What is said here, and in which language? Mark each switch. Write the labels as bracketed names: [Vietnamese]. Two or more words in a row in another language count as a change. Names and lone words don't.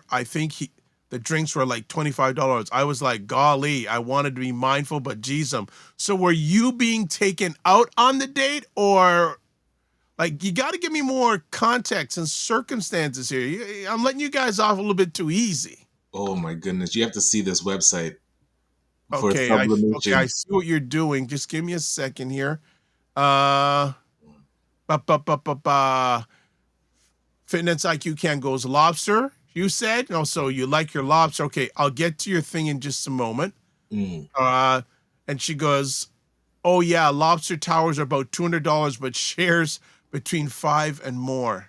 [English] I think the drinks were like $25. I was like, golly, I wanted to be mindful, but geez, so were you being taken out on the date, or like, you got to give me more context and circumstances here. I'm letting you guys off a little bit too easy. Oh my goodness, you have to see this website for Okay, I sublimation. see what you're doing. Just give me a second here. Uh, ba, ba, ba, ba, ba. Fitness IQ Can goes lobster. You said no, so you like your lobster. Okay, I'll get to your thing in just a moment. Mm. And she goes, oh yeah, lobster towers are about $200, but shares between 5 and more.